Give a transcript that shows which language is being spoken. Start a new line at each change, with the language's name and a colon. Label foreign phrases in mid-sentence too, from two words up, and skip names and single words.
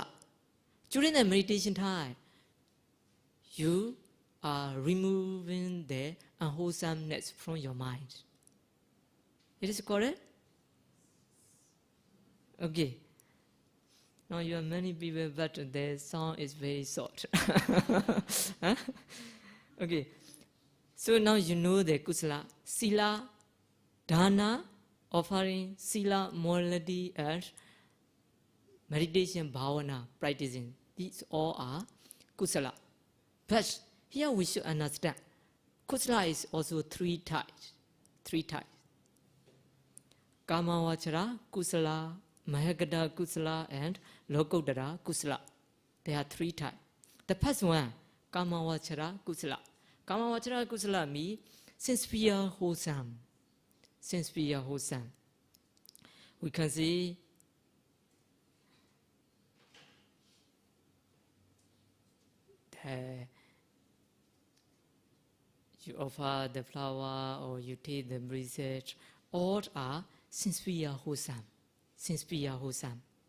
English: During the meditation time, you are removing the unwholesomeness from your mind. It is correct? Okay. Now you are many people, but the sound is very short. Huh? Okay. So now you know the
Pali: kusala, sila, dana,
English: offering, sila, morality, and meditation, bhavana, practicing. These all are kusala. But here we should understand, kusala is also three types.
Pali: Kamavachara kusala, mahagata kusala, and lokuttara kusala.
English: There are three types. The first one,
Pali: kamavachara kusala. Kamavachara kusala
English: means sincere wholesome. we can see you offer the flower or you take the bracelet, all are sincere wholesome, sincere wholesome.